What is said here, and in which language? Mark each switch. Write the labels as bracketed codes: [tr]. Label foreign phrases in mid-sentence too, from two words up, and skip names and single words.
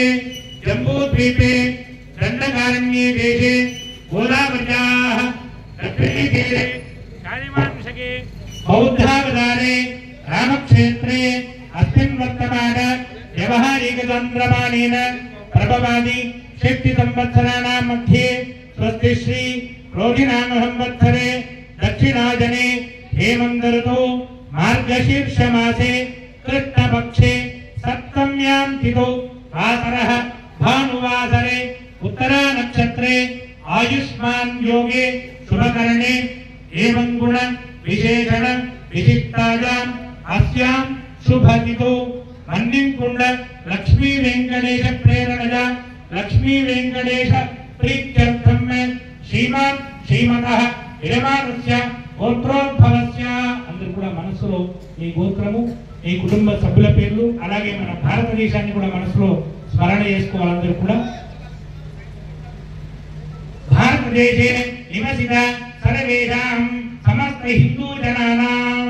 [sa] जम्बूद्वीपे दण्डकारण्ये देशे गोदावर्याः दक्षिणे तीरे काळीमांसके बौद्धावतारे रामक्षेत्रे अस्मिन् वर्तमान व्यवहारिकचन्द्रमानेन प्रभवादि षष्टि संवत्सराणां मध्ये स्वस्ति श्री रोहिणाम संवत्सरे दक्षिणाजने हेमंत ऋतु मार्गशीर्ष मासे कृष्ण पक्षे सप्तम्यां तिथौ वासरः भानुवासरे उत्तरा नक्षत्रे आयुष्मान योगे शुभकरणे एवं गुण विशेषण विशिष्टायां अस्यां शुभतिथौ मन्निकुंड लक्ष्मी वेंकटेश प्रेरणया लक्ष्मी वेंकटेश प्रीत्यर्थं श्रीमान् श्रीमतः विरमानस्य గోత్రోద్భవస్య. [te] అందరూ కూడా మనసులో ఈ గోత్రము ఈ కుటుంబ సభ్యుల పేర్లు అలాగే మన భారతదేశాన్ని కూడా మనసులో స్మరణ చేసుకోవాలి. అందరూ కూడా [sa] भारतदेशे निवसित सर्वेषां समस्त हिन्दू जनानां.